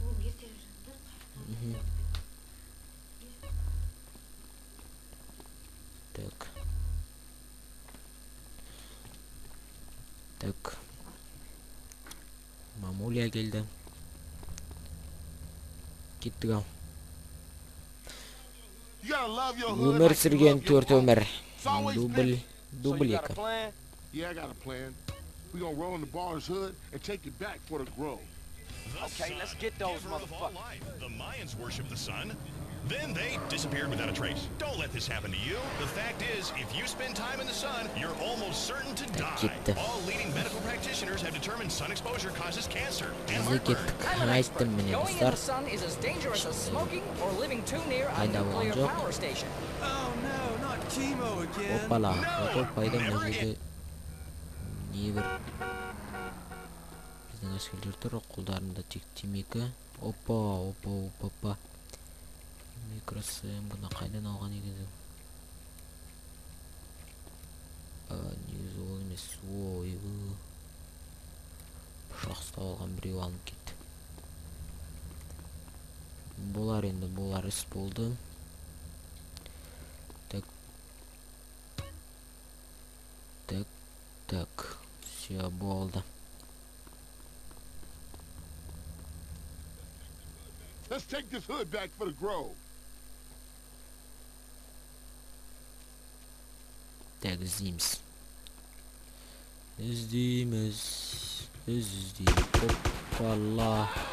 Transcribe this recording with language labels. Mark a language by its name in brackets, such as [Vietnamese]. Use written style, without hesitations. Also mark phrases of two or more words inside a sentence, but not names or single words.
[Kazakh] Так. Мамулия келді. Кеттік ау. Өмір сүрген 4 өмір. Дубль 2. [English] Yeah, I got a plan. We're gonna roll in the bar's hood and take it back for the Grove. Okay, let's get those motherfuckers. The Mayans worship the sun. Then they disappeared without a trace. Don't let this happen to you. The fact is, if you spend time in the sun, you're almost certain to die. All leading medical practitioners have determined sun exposure causes cancer and heartburn. Going in the sun is as dangerous as smoking or living too near a nuclear power station. Oh no, not chemo again. [Kazakh] Опала, ото пайда мына жерде небір біздің әскерлер тұр, қолдарында тек темекі. Опа. Микросем, бұны қайдан алған егізі? Негізі ол емес, ойбы. Пышақ ұстап алған біреу алынып кетті. болар енді, болар іс болды. [Russian] Так, все [Kazakh] болды. [English] Let's take this hood back for the Grove. [Kazakh] Так, іздейміз. Оппала.